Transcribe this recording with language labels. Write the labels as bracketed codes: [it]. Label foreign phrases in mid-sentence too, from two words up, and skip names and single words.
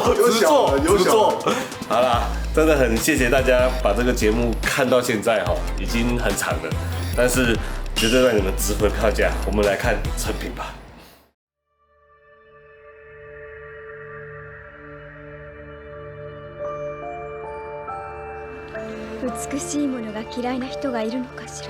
[zh] 好啦，真的很谢谢大家把这个节目看到现在哈，已经很长了，但是绝对让你们值回票价。我们来看成品吧。 [ja] 美しいものが嫌いな人がいるのかしら。